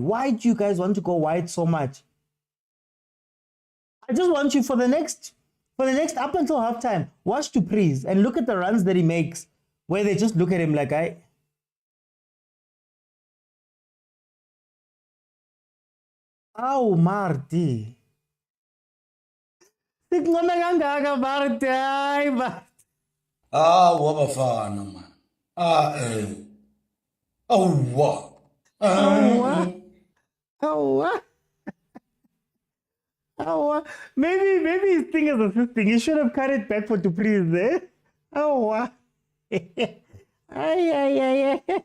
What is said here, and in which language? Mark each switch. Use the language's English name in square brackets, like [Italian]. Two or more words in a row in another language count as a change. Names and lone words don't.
[English] Why do you guys want to go wide so much? I just want you for the next up until halftime, watch Dupree's and look at the runs that he makes, where they just look at him like oh, Marty. Ah, wa bafana man. Oh, what? Oh, what? Oh, what? Oh, what? Maybe his thing is assisting. He should have cut it back for to please, eh? Oh, what? Ay.